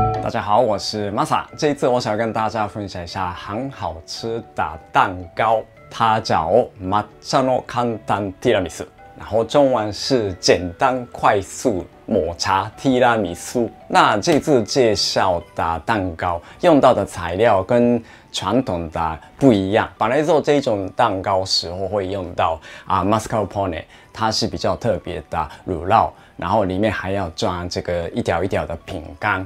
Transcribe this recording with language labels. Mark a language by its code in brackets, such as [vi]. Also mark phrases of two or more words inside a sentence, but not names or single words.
[zh] 家好，我是 Masa。这一次我想跟大家分享一下很好吃的蛋糕，它叫 [ja] 抹茶の簡単ティラミス， [zh] 然后中文是简单快速抹茶提拉米苏。那这次介绍的蛋糕用到的材料跟传统的不一样。本来做这种蛋糕时候会用到mascarpone， 它是比较特别的乳酪，然后里面还要装这个一条一条的饼干。